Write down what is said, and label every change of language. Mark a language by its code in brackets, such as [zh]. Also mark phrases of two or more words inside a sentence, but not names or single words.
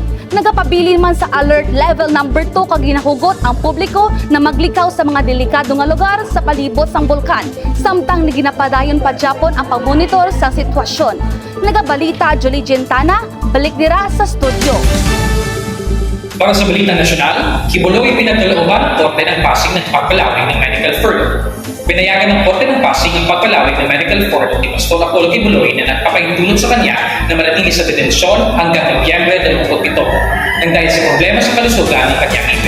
[hil] Nagapabilin man sa alert level number 2 kag ginahugot ang publiko na maglikaw sa mga delikado nga lugar sa palibot sang bulkan. Samtang ginapadayon pa Japon ang pagmonitor sa sitwasyon. Nagabalita Julie Gentana, balik dira sa studio. [tl] Para sa balitang nasyonal, Kibuloy pinagkalooban ng Korte ng Pasig ng pagpalawig ng [en] medical furlough. [tl] Pinayagan ng Korte ng Pasig ang pagpalawig ng [en] medical furlough [tl] ni Pastor Apollo Kibuloy na nagpapahintulot sa kanya na manatili sa detensyon hanggang Nobyembre 27 nang dahil sa problema sa kalusugan ng kanyang ngipin.